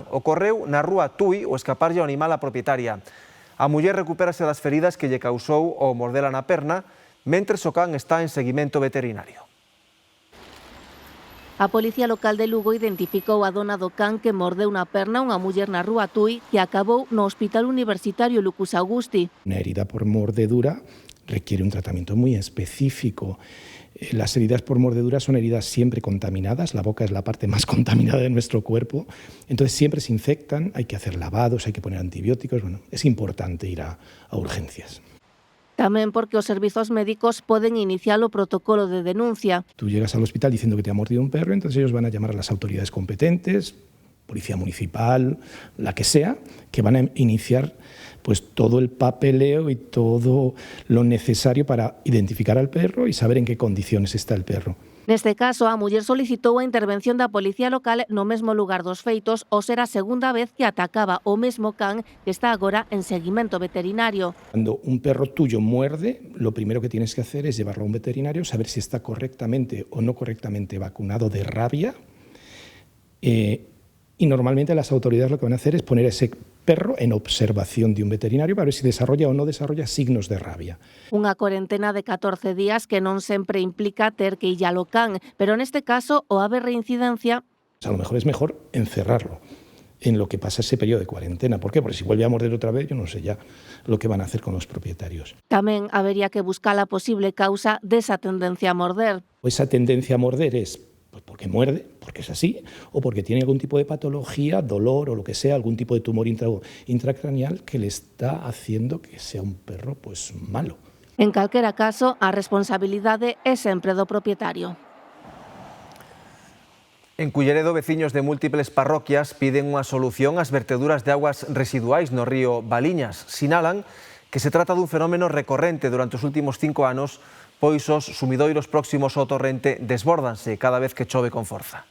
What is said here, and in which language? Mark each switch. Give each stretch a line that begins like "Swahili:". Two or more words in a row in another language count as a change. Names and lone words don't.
Galician: Ocorreu na rúa Tui o escaparlle ao animal á propietaria. A muller recupérase das feridas que lle causou o mordela na perna, mentres o can está en seguimento veterinario. A Policía Local de Lugo identificou a dona do can que mordeu na perna unha muller na rúa Tui que acabou no Hospital Universitario Lucas Augusti.
Spanish: Una herida por mordedura requiere un tratamiento muy específico. Las heridas por mordedura son heridas siempre contaminadas, la boca es la parte más contaminada de nuestro cuerpo, entonces siempre se infectan, hay que hacer lavados, hay que poner antibióticos, bueno, es importante ir a urgencias.
Galician: Tamén porque os servizos médicos poden iniciar o protocolo de denuncia.
Spanish: Tú llegas al hospital diciendo que te ha mordido un perro, entonces ellos van a llamar a las autoridades competentes, policía municipal, la que sea, que van a iniciar pues todo el papeleo y todo lo necesario para identificar al perro y saber en qué condiciones está el perro.
Galician: Neste caso, a muller solicitou a intervención da Policía Local no mesmo lugar dos feitos ao ser a segunda vez que atacaba o mesmo can que está agora en seguimento veterinario.
Spanish: Cuando un perro tuyo muerde, lo primero que tienes que hacer es llevarlo a un veterinario, saber si está correctamente o no correctamente vacunado de rabia. Y normalmente las autoridades lo que van a hacer es poner a ese perro en observación de un veterinario para ver si desarrolla o no desarrolla signos de rabia.
Galician: Unha cuarentena de 14 días que non sempre implica ter que ir ao can, pero neste caso, o haber reincidencia...
Spanish: A lo mejor es mejor encerrarlo en lo que pasa ese periodo de cuarentena. ¿Por qué? Porque si vuelve a morder otra vez, yo no sé ya lo que van a hacer con los propietarios.
Galician: Tamén habería que buscar a posible causa desa tendencia a morder.
Spanish: Esa tendencia a morder es pues porque muerde, porque es así, o porque tiene algún tipo de patología, dolor o lo que sea, algún tipo de tumor intracraneal que le está haciendo que sea un perro pues malo.
Galician: En calquera caso, a responsabilidade é sempre do propietario. En Culleredo, veciños de múltiples parroquias piden unha solución ás verteduras de augas residuais no río Baliñas. Sinalan que se trata dun fenómeno recorrente durante os últimos 5 anos, pois os sumidoiros próximos ao torrente desbórdanse cada vez que chove con forza.